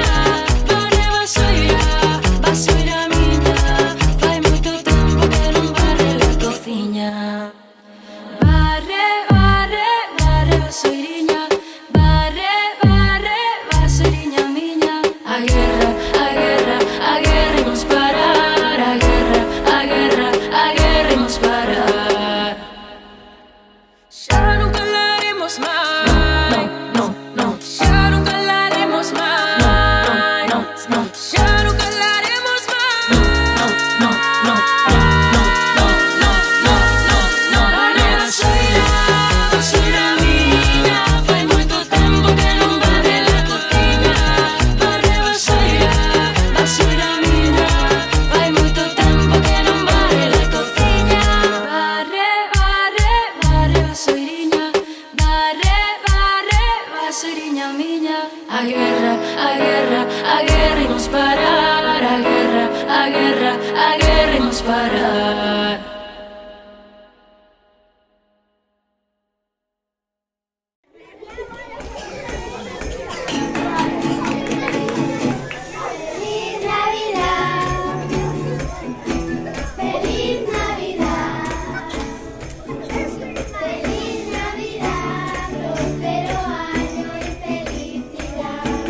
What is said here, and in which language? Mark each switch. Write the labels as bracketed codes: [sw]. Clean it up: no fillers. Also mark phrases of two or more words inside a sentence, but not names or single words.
[gl] Barre vasoira, vasoira miña, fai moito tempo que non barre la cociña. Barre, barre, barre vasoiriña, barre, barre, vasoiriña miña. A guerra, a guerra, a guerra imos parar. A guerra, a guerra, a guerra imos parar. [es] Ya nunca la haremos más. No. Ya nunca la haremos más. No. Ya nunca la haremos más. No. [gl] Barre vasoira, vasoira miña, fai moito tempo que non barre la cociña. Barre vasoira, vasoira miña, fai moito tempo que non barre la cociña. Barre, barre, barre vasoiriña, barre, barre, vasoiriña miña. A guerra, a guerra, a guerra imos parar. A guerra, a guerra, a guerra imos parar. [es] Feliz Navidad, feliz Navidad, feliz Navidad, próspero año y felicidad.